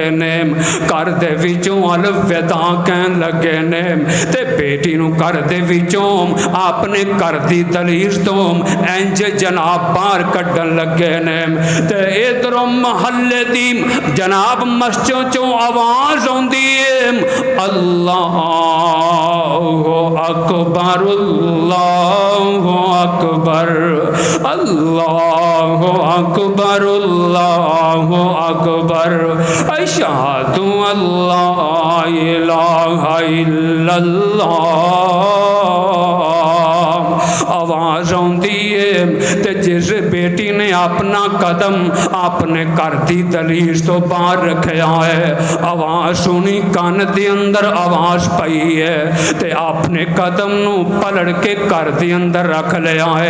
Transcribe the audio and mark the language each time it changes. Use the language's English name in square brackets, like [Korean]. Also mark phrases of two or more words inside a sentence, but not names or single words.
[Punjabi] نے، گھر دے وچوں الوداع کہن لگے نے تے بیٹی نوں گھر دے وچوں اپنے گھر دی دہلیز توں انج جناب باہر کڈھن لگے نے تے ایدھروں محلے دی جناب مسجد چوں آواز آؤندی ہے, [Arabic] अल्लाह أكبر الله أكبر الله أكبر الله أكبر أشهد أن لا إله إلا الله. [Punjabi] آواز آؤندی ہے تے جس بیٹی نے اپنا قدم اپنے گھر کی دہلیز توں باہر رکھا ہے، آواز سنی کن دے اندر آواز پئی ہے تے اپنے قدم نوں پلٹ کے گھر کے اندر رکھ لیا ہے.